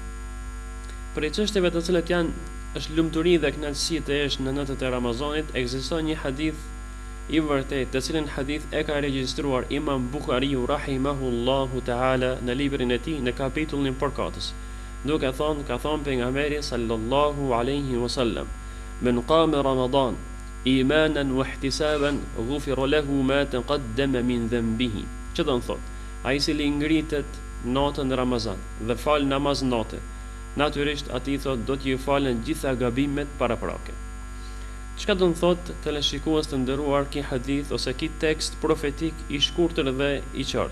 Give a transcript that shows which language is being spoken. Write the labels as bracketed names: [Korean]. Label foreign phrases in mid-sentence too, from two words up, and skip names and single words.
[Albanian] Për çështjeve të cilët është lumturi dhe kënaqësi të jesh në natët e Ramazanit, ekziston një hadith i vërtet, të cilin hadith e ka regjistruar Imam Buhariu [Arabic] رحمه الله تعالى [Albanian] në librin e tij në kapitullin përkatës. Duke thonë, ka thonë pejgamberi [Arabic] صلى الله عليه وسلم: "من قام رمضان إيمانا واحتسابا غفر له ما تقدم من ذنبه." [Albanian] Çdo do të thotë, ai i cili ngritet natën e Ramazan dhe fal namaz natë, natyrisht atij thot do t'ju falen gjitha gabimet paraprake. Çka do të thotë teleshikues të nderuar ky hadith ose ky tekst profetik i shkurtër dhe i qartë?